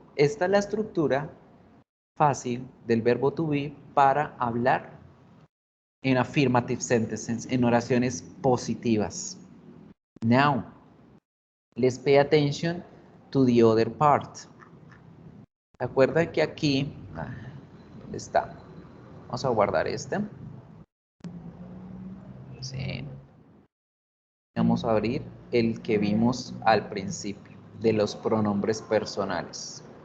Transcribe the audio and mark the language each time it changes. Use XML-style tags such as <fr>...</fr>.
<es>Esta es la estructura fácil del verbo to be para hablar en</es> <en>affirmative sentences,</en> <es>en oraciones positivas.</es> <en>Now, let's pay attention to the other part.</en> <es>¿Se acuerdan que aquí, ¿dónde está? Vamos a guardar este. Sí. Vamos a abrir el que vimos al principio, de los pronombres personales.</es>